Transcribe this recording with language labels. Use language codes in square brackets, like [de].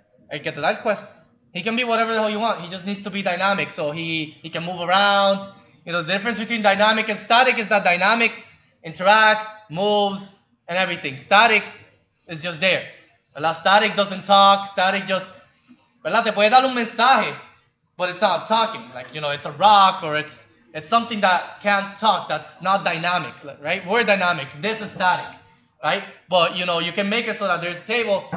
[es] El que te da el quest. [en] He can be whatever the hell you want. He just needs to be dynamic, so he can move around. You know, the difference between dynamic and static is that dynamic interacts, moves, and everything. Static is just there. ¿Verdad? Static doesn't talk. Static just, ¿verdad? [es] Te puede dar un mensaje, [en] but it's not talking. Like, you know, it's a rock or it's something that can't talk. That's not dynamic, right? We're dynamics. This is static, right? But, you know, you can make it so that there's a table.